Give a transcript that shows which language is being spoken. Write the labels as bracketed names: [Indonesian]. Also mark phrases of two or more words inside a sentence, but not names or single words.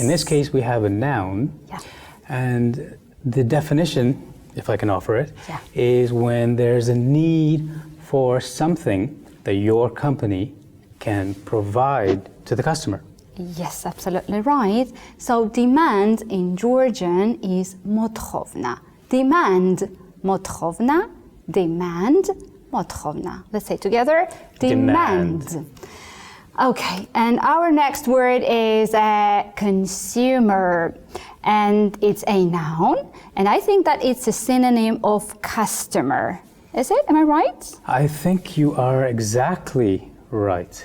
[English] In this case, we have a noun, and the definition, if I can offer it, is when there's a need for something that your company can provide to the customer. Yes, absolutely right. So demand in Georgian is მოთხოვნა. Demand, მოთხოვნა, demand, მოთხოვნა. Let's say together, demand. Okay, and our next word is consumer, and it's a noun, and I think that it's a synonym of customer. Is it? Am I right? I think you are exactly right.